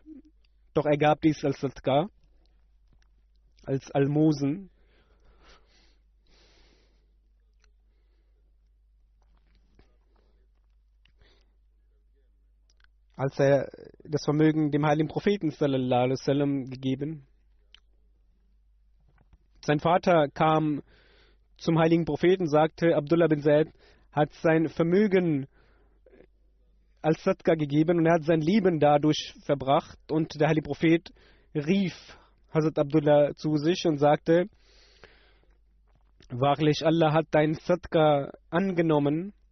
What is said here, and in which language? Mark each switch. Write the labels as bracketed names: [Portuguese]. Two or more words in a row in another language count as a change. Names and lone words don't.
[German] Doch er gab dies als Sadqa, als Almosen. Als er das Vermögen dem heiligen Propheten [Arabic] صلى الله عليه وسلم [German] gegeben. Sein Vater kam zum heiligen Propheten, sagte, Abdullah bin Zaid hat sein Vermögen als Sadqa gegeben und er hat sein Leben dadurch verbracht. Und der heilige Prophet rief Hazrat Abdullah zu sich und sagte, wahrlich Allah hat dein Sadqa angenommen.